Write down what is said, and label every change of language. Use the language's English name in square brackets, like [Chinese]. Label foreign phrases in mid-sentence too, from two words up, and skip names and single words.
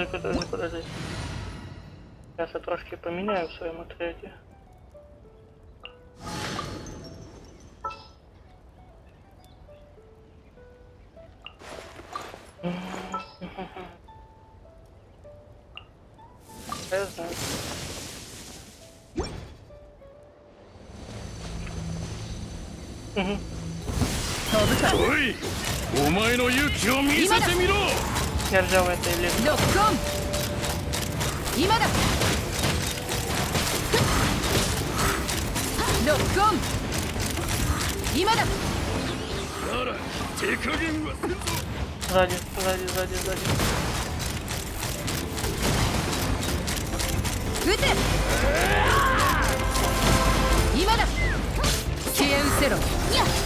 [Russian] Сейчас я трошки поменяю в своем отряде. Я знаю. [Japanese] おい、お前の勇気を見せてみろ。 [Russian] Я взял это или... [Japanese] ロックオン今だロックオン今だなら手加減はせんぞ。 [Russian] Сзади. [Japanese] 撃て今だ消え失せろやっ